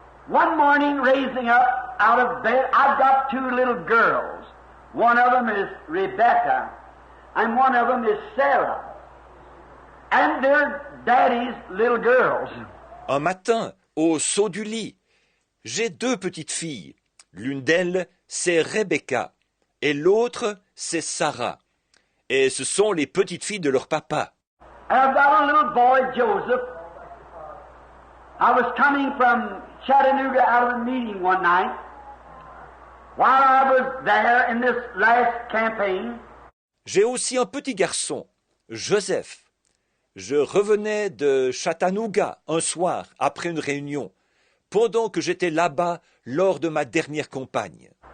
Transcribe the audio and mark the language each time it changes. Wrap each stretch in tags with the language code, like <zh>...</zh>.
<en>One morning, raising up out of bed, I've got two little girls. One of them is Rebecca, and one of them is Sarah. And they're Daddy's little girls.</en> <fr>Un matin, au saut du lit, j'ai deux petites filles. L'une d'elles, c'est Rebecca, et l'autre, c'est Sarah. Et ce sont les petites filles de leur papa.</fr> <en>And I've got a little boy, Joseph. I was coming from Chattanooga out of a meeting one night. While I was there in this last campaign,</en> <fr>J'ai aussi un petit garçon, Joseph. Je revenais de Chattanooga un soir après une réunion, pendant que j'étais là-bas lors de ma dernière campagne.</fr>